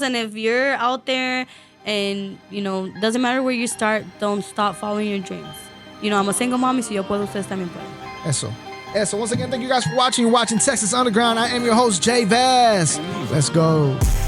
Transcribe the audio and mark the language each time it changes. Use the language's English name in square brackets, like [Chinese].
[English] And if you're out there and, doesn't matter where you start, don't stop following your dreams. I'm a single mom, [Spanish] y si yo puedo, ustedes también pueden. Eso. [English] So once again, thank you guys for watching. You're watching Texas Underground. I am your host, JVaz. Let's go.